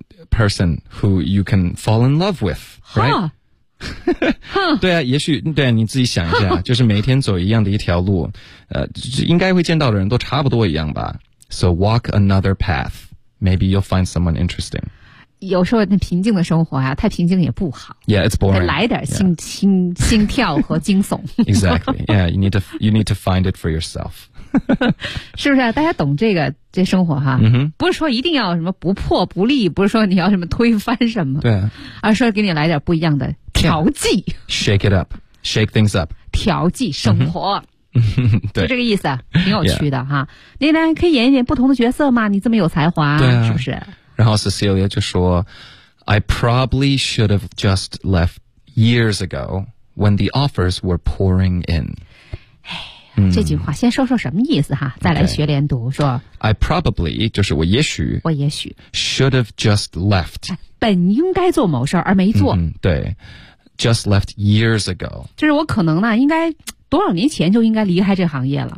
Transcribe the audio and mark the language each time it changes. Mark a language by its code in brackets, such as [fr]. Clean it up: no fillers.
[en] person who you can fall in love with， right？ [zh] 对啊，也许对啊，你自己想一下，就是每天走一样的一条路，应该会见到的人都差不多一样吧。 [en] So walk another path. Maybe you'll find someone interesting. [zh] 有时候那平静的生活啊，太平静也不好。 [en] Yeah, it's boring. [zh] 来点心跳和惊悚。 [en] Exactly. Yeah, you need to find it for yourself. [zh] 是不是啊？大家懂这生活哈？不是说一定要什么不破不立，不是说你要什么推翻什么，对，而是说给你来点不一样的调剂。 [en] Shake it up, shake things up. [zh] 调剂生活。对，就这个意思，挺有趣的哈。你呢，可以演一点不同的角色吗？你这么有才华，对啊，是不是？然后 Cecilia 就说 [en] I probably should have just left years ago when the offers were pouring in. [zh] 这句话先说说什么意思哈，再来学连读、 okay. 说 [en] I probably, [zh] 就是我也许 [en] should have just left. [zh] 本应该做某事而没做、 [en] 嗯、对 just left years ago. [zh] 就是我可能呢应该多少年前就应该离开这行业了，